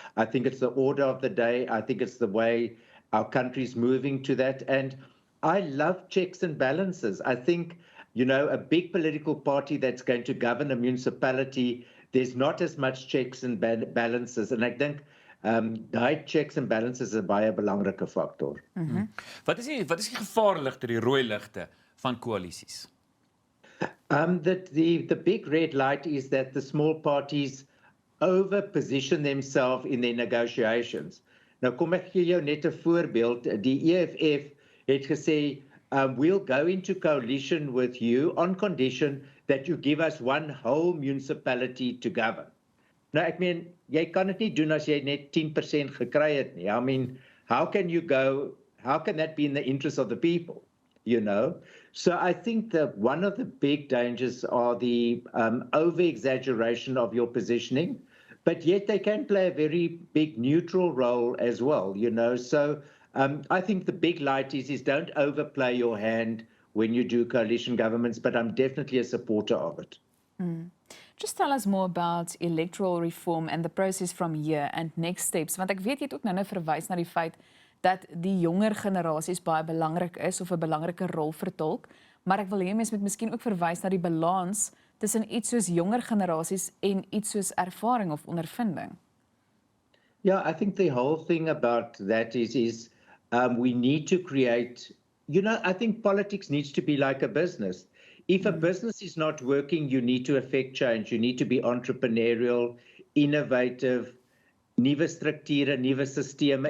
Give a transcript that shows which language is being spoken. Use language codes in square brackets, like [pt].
[en] I think it's the order of the day. I think it's the way our country's moving to that. And I love checks and balances. I think, a big political party that's going to govern a municipality, there's not as much checks and balances. And I think [af] daai checks and balances is 'n baie belangrike faktor. Wat is die gevaarligte, die rooi ligte van koalisies? [en] The big red light is that the small parties over-position themselves in their negotiations. [af] Nou kom ek gee jou net 'n voorbeeld. Die EFF het gesê, [en] we'll go into coalition with you on condition that you give us one whole municipality to govern. [af] Nou, ek meen, jy kan dit nie doen as jy net 10% gekry het nie. [en] I mean, how can that be in the interest of the people, So I think that one of the big dangers are the over-exaggeration of your positioning, but yet they can play a very big neutral role as well, So I think the big light is don't overplay your hand when you do coalition governments, but I'm definitely a supporter of it. Just tell us more about electoral reform and the process from here and next steps. [af] Want ek weet jy het ook nou verwys na die feit dat die jonger generasies baie belangrik is of 'n belangrike rol vertolk, maar ek wil hê mens moet miskien ook verwys na die balans tussen iets soos jonger generasies en iets soos ervaring of ondervinding. [en] Yeah, I think the whole thing about that is we need to create, I think politics needs to be like a business. If a business is not working, you need to affect change. You need to be entrepreneurial, innovative, [af] nuwe strukture, nuwe sisteme.